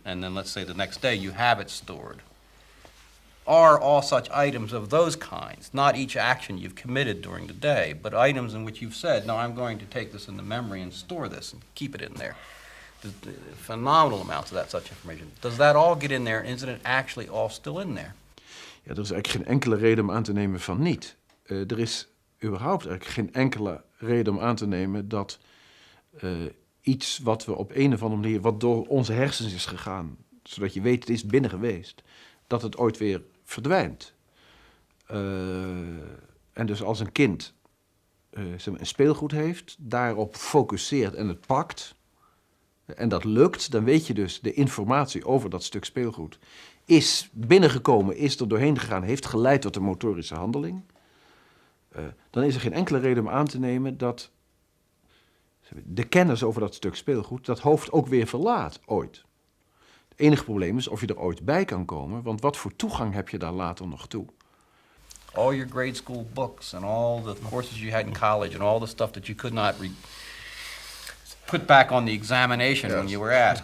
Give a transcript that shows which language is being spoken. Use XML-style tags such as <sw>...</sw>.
<en>And then let's say the next day you have it stored. Are all such items of those kinds, not each action you've committed during the day, but items in which you've said, no, I'm going to take this into memory and store this and keep it in there. The phenomenal amounts of that such information. Does that all get in there? Isn't it actually all still in there?</en> <nl>Ja, er is eigenlijk geen enkele reden om aan te nemen van niet. Er is überhaupt eigenlijk geen enkele reden om aan te nemen dat iets wat we op een of andere manier, wat door onze hersens is gegaan, zodat je weet het is binnen geweest, dat het ooit weer verdwijnt. En dus als een kind een speelgoed heeft, daarop focuseert en het pakt, en dat lukt, dan weet je dus de informatie over dat stuk speelgoed is binnengekomen, is er doorheen gegaan, heeft geleid tot een motorische handeling. Dan is er geen enkele reden om aan te nemen dat de kennis over dat stuk speelgoed dat hoofd ook weer verlaat, ooit. Het enige probleem is of je er ooit bij kan komen, want wat voor toegang heb je daar later nog toe?</nl> <en>All your grade school books and all the courses you had in college and all the stuff that you could not put back on the examination when you were asked.</en>